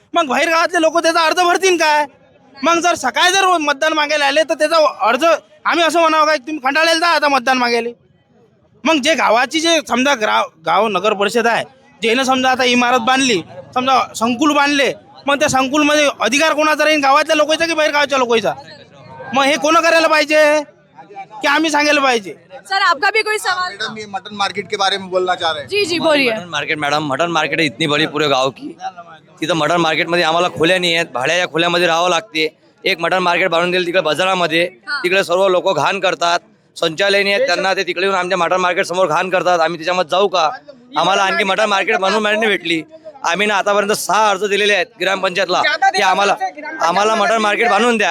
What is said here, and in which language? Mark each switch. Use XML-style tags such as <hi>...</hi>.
<mr>मग बाहेर गावातले लोक त्याचा अर्ज भरतील काय? मग जर सकाळी जर मतदान मागायला आले तर त्याचा अर्ज आम्ही असं म्हणावं काय तुम्ही खंडाळायला जा आता मतदान मागायला? मग जे गावाची जे समजा गाव नगर परिषद आहे, जेनं समजा आता इमारत बांधली, समजा संकुल बांधले, मग त्या संकुलमध्ये अधिकार कोणाचा राहील, गावातल्या लोकांचा की बाहेर गावच्या लोकांचा? मग हे कोण करायला पाहिजे की आम्ही सांगायला पाहिजे?</mr> <hi>सर आपका भी कोई सवाल? मैडम ये मटन मार्केट के बारे में बोलना चाह रहे हैं. जी जी बोलिए. Mutton market madam, mutton market है इतनी बड़ी पूरे गाव की.</hi> <mr>तिथं मटन मार्केटमध्ये आम्हाला खोल्या नाही आहेत, भाड्याच्या खोल्यामध्ये राहावं लागते. एक मटन मार्केट बांधून दिलं तिकडे बाजारामध्ये, तिकडे सर्व लोक घाण करतात. संचालनी आहेत त्यांना, ते तिकडे येऊन आमच्या मटन मार्केट समोर घाण करतात. आम्ही त्याच्यामध्ये जाऊ का? आम्हाला आणखी मटन मार्केट बनवून नाही भेटली. आम्ही ना आतापर्यंत 6 अर्ज दिलेले आहेत ग्रामपंचायतला की आम्हाला मटन मार्केट बांधून द्या.</mr>